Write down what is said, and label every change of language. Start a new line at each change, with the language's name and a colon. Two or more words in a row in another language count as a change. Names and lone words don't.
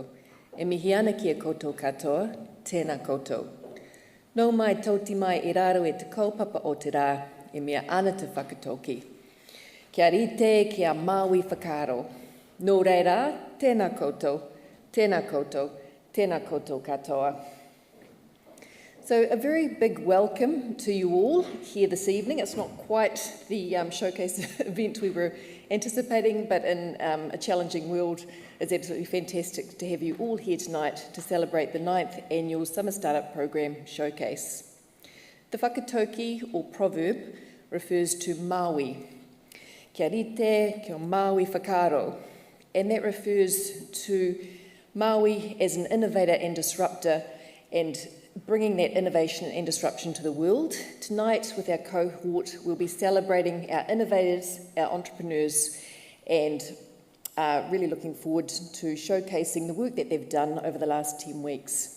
Māori: E mihi ana ki a koutou katoa, tēnā koutou. Nau mai tauti mai I raro e te kaupapa o te rā, e mea ana te whakatoki. Kia rite, kia Māui whakaro. Nō reira, tēnā koutou, tēnā koutou, tēnā koutou katoa.
English: So a very big welcome to you all here this evening. It's not quite the showcase event we were anticipating, but in a challenging world, it's absolutely fantastic to have you all here tonight to celebrate the 9th Annual Summer Startup Program Showcase. The whakatoki, or proverb, refers to Māui.
Māori: Kia rite, kia Māui whakaro.
English: And that refers to Māui as an innovator and disruptor, and bringing that innovation and disruption to the world. Tonight, with our cohort, we'll be celebrating our innovators, our entrepreneurs, and really looking forward to showcasing the work that they've done over the last 10 weeks.